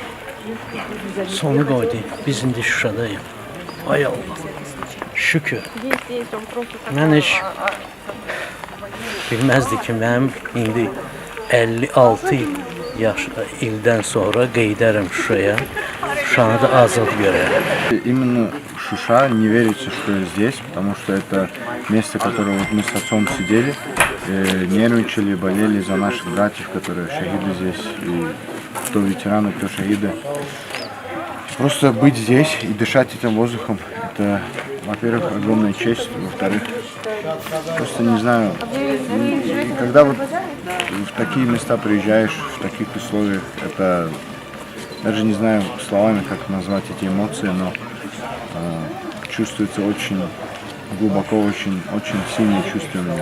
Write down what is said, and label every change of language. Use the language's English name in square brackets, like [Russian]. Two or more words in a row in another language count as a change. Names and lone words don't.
[Azerbaijani] Sonu qoydu. Biz indi Şuşadayıq. Ay Allah. Şükür. Mən heç bilməzdi ki, mənim indi 56 ildən sonra qeydərəm Şuşaya. Şuşanı da azad görərəm. [Russian] Именно Шуша не верится, что я здесь, потому что это место, которое вот мы с отцом сидели, нервничали, болели за наших братьев, которые шахиды здесь, и кто ветераны, кто шахиды. Просто быть здесь и дышать этим воздухом, это, во-первых, огромная честь, во-вторых, просто не знаю, и когда вот в такие места приезжаешь, в таких условиях, это даже не знаю словами, как назвать эти эмоции, но чувствуется очень глубоко, очень сильные чувства у меня.